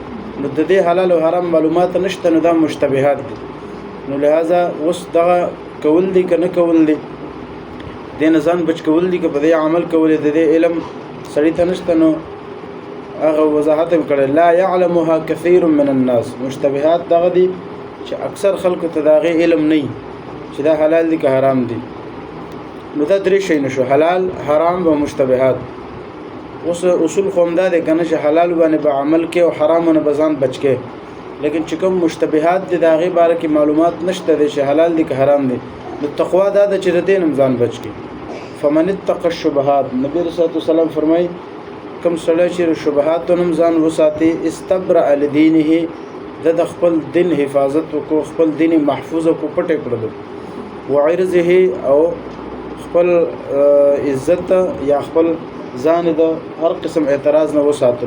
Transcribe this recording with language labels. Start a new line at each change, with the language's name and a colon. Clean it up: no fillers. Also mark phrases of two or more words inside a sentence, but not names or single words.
Pashto: نو د دې حلال او حرام معلومات نشته، نو دا مشتبهات دي. نو لہذا اوس دغه کول دي که نه کول دي، دې نه ځان بچ کول دي که په دې عمل کول دي، د دې علم سړي ته نشته. نو هغه وضاحت هم کړی
Arabic: لا یعلمها کثیر من الناس.
Pashto: مشتبهات دغه دي چې اکثر خلکو ته د هغې علم نه وي چې دا حلال دي که حرام دي. نو دا درې شیونه شو، حلال، حرام او مشتبهات. اوس اصول خو همدا دی که نه چې حلال باندې به عمل کې او حرامو نه به ځان بچ کې. لیکن چې کوم مشتبهات دي د هغې باره کې معلومات نشته دی چې حلال دي که حرام دي. نو تقوا دا ده چې د دې نه هم ځان بچ کې.
Arabic: فمن اتقى الشبهات،
Pashto: نبی رسول الله سلام فرمایي کوم سړی چې شبهاتو نه هم ځان وساتي
Arabic: استبرأ لدینه،
Pashto: د خپل دین حفاظت وکړو، خپل دین محفوظ وکړو، پټ یې کړلو. وعرضه، او خپل عزت یا خپل ځان د هر قسم اعتراض نه وساتلو.